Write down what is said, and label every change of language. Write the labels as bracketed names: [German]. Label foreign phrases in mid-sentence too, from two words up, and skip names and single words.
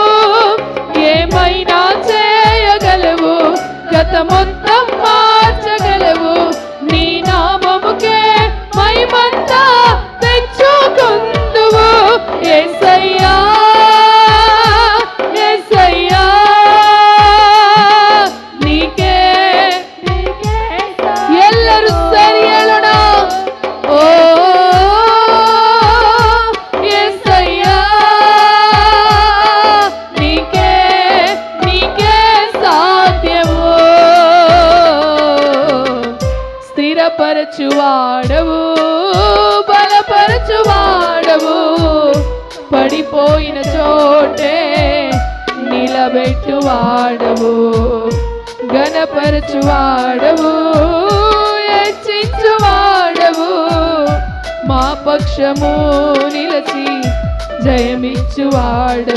[Telugu] ఏమైనా చేయగలవు, గత మొత్తం మార్చగలవు, నీ నామముకే మహిమంతా తెచ్చుకుందువు. యేసయ్యా యేసయ్యా, నీకే [Kannada] ಎಲ್ಲರೂ ಸರಿ ಹೇಳೋಣ. [Telugu] ಓ యేసయ్యా, నీకే నీకే సాధ్యము. స్థిరపరచువాడవు, బలపరచువాడవు, పడిపోయిన చోటే నిలబెట్టువాడవు, ఘనపరచువాడవు, హెచ్చించువాడవు, మా పక్షము నిలచి జయమిచ్చువాడవు.